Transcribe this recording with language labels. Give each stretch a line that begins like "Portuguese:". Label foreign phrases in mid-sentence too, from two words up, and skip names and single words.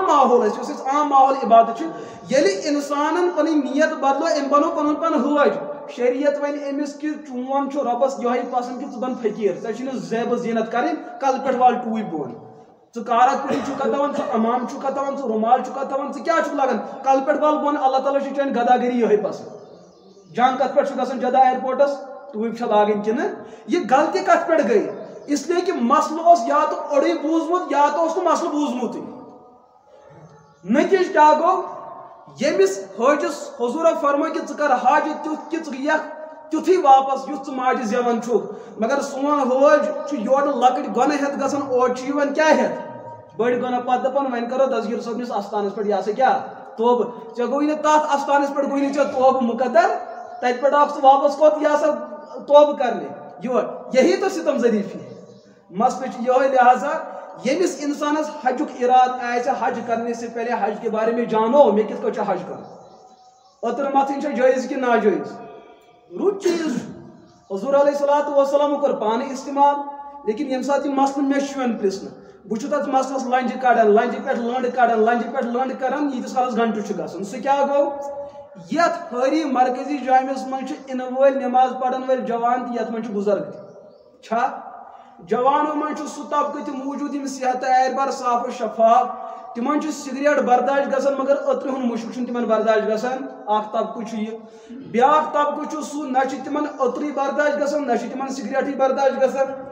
Kashmiri: ماحولس یُس أسۍ عام ماحول عبادت چھُ ییٚلہِ انسانن پنٕنۍ نیت بدلو أمۍ بنوو پنُن پان حٲج شریعت ونہِ أمِس کہِ چون چھُ رۄبس یِہوے پسنٛد کہِ ژٕ بن فقیٖر ژےٚ چھُے نہٕ زیبہٕ زیٖنت کرٕنۍ کلہٕ پٮ۪ٹھ وال ٹوٗپۍ بۄن ژٕ کارا کُلۍ چھُکھا تھاوان ژٕ امام چھُکھا تھاوان ژٕ رُمال چھُکھا تھاوان ژٕ کیٛاہ چھُکھ لاگان کلہٕ پٮ۪ٹھ وال بۄن اللہ تعالیٰ چھُ چٲنۍ گدا گٔری یِہوے پسنٛد جنگ کتھ پٮ۪ٹھ چھُ گژھان جدہ ایرپورٹس ٹوٗپۍ چھا لاگٕنۍ کِنہٕ یہِ غلطی کتھ پٮ۪ٹھ گٔے
Urdu: اس لیے
Kashmiri: کہِ مسلہٕ اوس یا تہٕ اوڑُے بوٗزمُت یا تہٕ اوس نہٕ مسلہٕ بوٗزمُتٕے نتیٖجہٕ کیٛاہ گوٚو ییٚمِس حٲجِس حضوٗرو فرمٲو کہِ ژٕ کر حج تیُتھ کہِ ژٕ یِکھ تیُتھُے واپس یُتھ ژٕ ماجہِ زیوان چھُکھ مگر سون حٲج چھُ یورٕ لۄکٕٹۍ گۄنہٕ ہٮ۪تھ گژھان اورٕ چھُ یِوان کیٛاہ ہٮ۪تھ بٔڑۍ گۄناہ پتہٕ دپان وۄنۍ کرو دسگیٖر صٲبنِس استانس پٮ۪ٹھ یہِ ہسا کیٛاہ توبہٕ ژےٚ گوٚوُے نہٕ تتھ استانس پٮ۪ٹھ گوٚوُے نہٕ ژےٚ توبہٕ مُقدر تتہِ پٮ۪ٹھ آکھ ژٕ واپس کوٚت یہِ ہسا توبہٕ کرنہِ یور
Urdu: یہی تو ستم ظریٖفی
Kashmiri: مسلہٕ چھُ یِہوے لہٰذا ییٚمِس انسانس حجُک ارادٕ آسہِ
Urdu: حج کرنے سے پہلے حج کے بارے میں
Kashmiri: جانو مےٚ کِتھ کٲٹھۍ چھُ حج کرُن اوترٕ متھٕنۍ چھا جٲیز کِنہٕ ناجٲیز رُت چیٖز حضوٗر علیہ صلاتُ وسلامو کوٚر پانہٕ استعمال لیکن ییٚمہِ ساتہٕ یہِ مسلہٕ مےٚ چھُ یِوان پرژھنہٕ بہٕ چھُس تتھ مسلس لنجہِ کڑان لنجہِ پٮ۪ٹھ لٔنڈ کڑان لنجہِ پٮ۪ٹھ لٔنڈ کران ییٖتِس کالس گنٹہٕ چھُ گژھان سُہ کیٛاہ گوٚو یتھ حٲری مرکزی جامعس منٛز چھِ اِنہٕ وٲلۍ نٮ۪ماز پرن وٲلۍ جوان تہِ یتھ منٛز چھِ بُزرگ تہِ چھا جوانو منٛز چھُ سُہ طبقہٕ تہِ موٗجوٗد یِم صحتہٕ اعتبار صاف و شفاف تِمن چھُ سگریٹ برداشت گژھان مگر أترِ ہُنٛد مُشک چھُنہٕ تِمن برداشت گژھان اکھ طبقہٕ چھُ یہِ بیاکھ طبقہٕ چھُ سُہ نہ چھُ تِمن أترٕے برداشت گژھان نہ چھُ تِمن سگریٹٕے برداشت گژھان